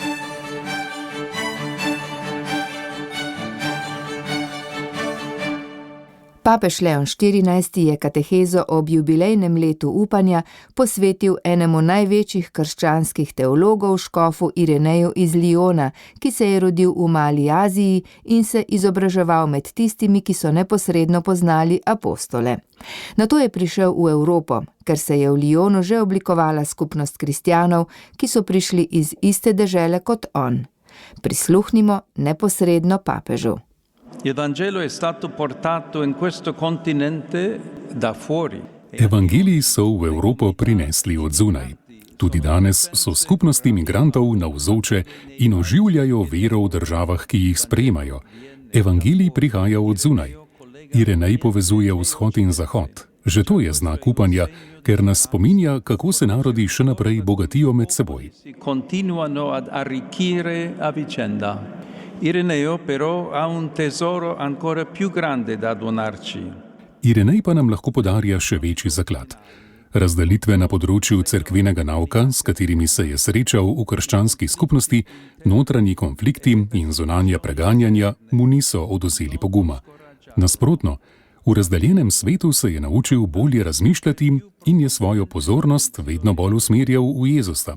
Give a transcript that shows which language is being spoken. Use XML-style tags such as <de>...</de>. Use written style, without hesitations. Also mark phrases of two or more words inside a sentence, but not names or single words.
<sl>Papež Leon XIV je katehezo ob jubilejnem letu upanja posvetil enemu največjih krščanskih teologov, škofu Ireneju iz Liona, ki se je rodil v Mali Aziji in se izobraževal med tistimi, ki so neposredno poznali apostole. Nato je prišel v Evropo, ker se je v Lionu že oblikovala skupnost kristjanov, ki so prišli iz iste dežele kot on. Prisluhnimo neposredno papežu.</sl> <it>L'Evangelo è stato portato in questo continente da fuori.</it> <sl>Evangeliji so v Evropo prinesli od zunaj. Tudi danes so skupnosti migrantov navzoče in oživljajo vero v državah, ki jih sprejemajo. Evangelij prihaja od zunaj. Irenej povezuje vzhod in zahod. Že to je znak upanja, ker nas spominja, kako se narodi še naprej bogatijo med seboj.</sl> <it>Continuano ad arricchire a vicenda. Ireneo però ha un tesoro ancora più grande da donarci.</it> <sl>Irenej pa nam lahko podarja še večji zaklad. Razdelitve na področju cerkvenega nauka, s katerimi se je srečal v krščanski skupnosti, notranji konflikti in zunanja preganjanja mu niso odvzeli poguma. Nasprotno, v razdaljenem svetu se je naučil bolje razmišljati in je svojo pozornost vedno bolj usmerjal v Jezusa.</sl>